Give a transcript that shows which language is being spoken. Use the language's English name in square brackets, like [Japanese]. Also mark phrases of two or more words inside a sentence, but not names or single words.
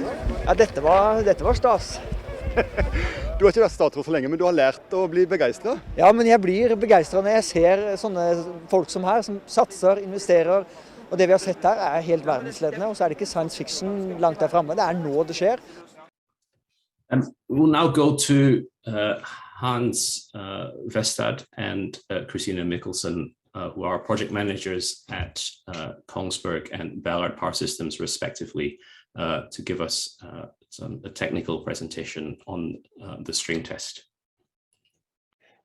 [Norwegian] Ja, dette var stas. Du har ikke vært statsråd så lenge, men du har lært å bli begeistret? Ja, men jeg blir begeistret når jeg ser sånne folk som her, som satser, investerer. Og det vi har sett her er helt verdensledende, og så er det ikke [English] science fiction [Norwegian] langt der fremme. Det er nå det skjer. [English] We'll now go to Hans Westad and Christina Mikkelsen, who are project managers at Kongsberg and Ballard Power Systems, respectively, to give us a technical presentation on the string test.